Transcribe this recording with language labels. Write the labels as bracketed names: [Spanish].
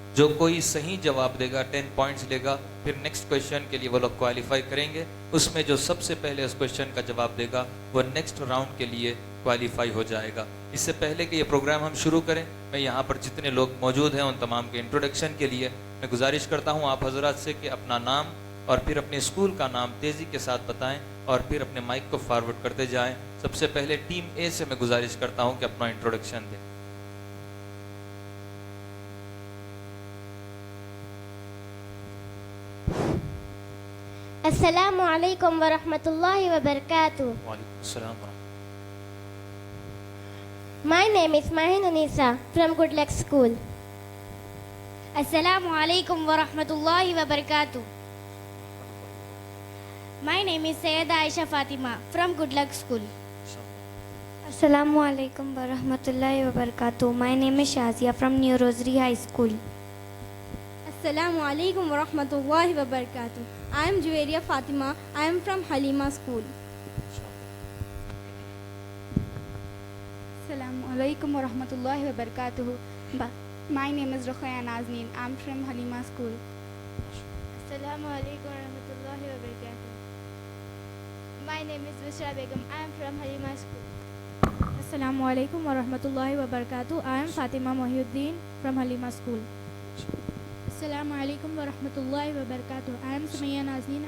[Urdu] جو کوئی صحیح جواب دے گا 10 پوائنٹس لے گا، پھر نیکسٹ کویشچن کے لیے وہ لوگ کوالیفائی کریں گے، اس میں جو سب سے پہلے اس کویشچن کا جواب دے گا وہ نیکسٹ راؤنڈ کے لیے کوالیفائی ہو جائے گا۔ اس سے پہلے کہ یہ پروگرام ہم شروع کریں، میں یہاں پر جتنے لوگ موجود ہیں ان تمام کے انٹروڈکشن کے لیے میں گزارش کرتا ہوں آپ حضرات سے کہ اپنا نام اور پھر اپنے اسکول کا نام تیزی کے ساتھ بتائیں اور پھر اپنے مائک کو فارورڈ کرتے جائیں۔ سب سے پہلے ٹیم اے سے میں گزارش کرتا ہوں کہ اپنا انٹروڈکشن دیں۔ [Arabic] السلام علیکم ورحمۃ اللہ وبرکاتہ۔ وعلیکم السلام ورحمۃ [English] My name is Mahin Unisa from Good Luck School. [Arabic] السلام علیکم ورحمۃ اللہ وبرکاتہ۔ [English] My name is Sayyida Aisha Fatima from Good Luck School. [Arabic] السلام علیکم ورحمۃ اللہ وبرکاتہ۔ [English] My name is Shazia from New Rosary High School. [Arabic] السلام علیکم ورحمۃ اللہ وبرکاتہ۔ [English] I am Juwairiya Fatima. I am from Halima School. [Arabic] السلام علیکم ورحمۃ اللہ وبرکاتہ۔ [English] My name is Ruqayya Nazneen. I am from Halima School. [Arabic] السلام علیکم ورحمۃ اللہ وبرکاتہ۔ [English] My name is Bushra Begum. I am from Halima School. [Arabic] السلام علیکم ورحمۃ اللہ وبرکاتہ۔ [English] I am Fatima Mohiuddin from Halima School. [Arabic] السلام علیکم ورحمۃ اللہ وبرکاتہ۔ [English] I am Sumayya Nazneen.